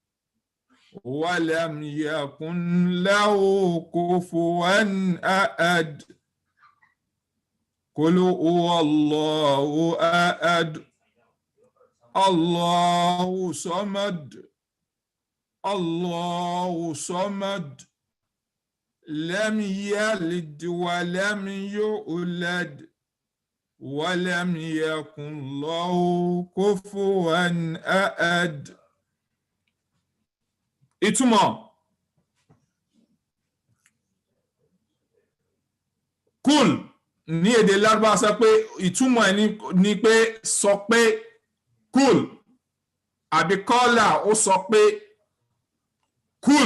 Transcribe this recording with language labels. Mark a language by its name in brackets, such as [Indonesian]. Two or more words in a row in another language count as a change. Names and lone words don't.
[Arabic] ولم يكن له كفوا أحد قل هو الله أحد الله صمد الله صمد لم يلد ولم يولد ولم يكن له كفوا أحد. [Yoruba] Ìtumọ̀ kul ní èdè Lárúbáwá sọ pé ìtumọ̀ ẹ̀ ni pé sọ pé kul àbí kọ́là ó sọ pé kul.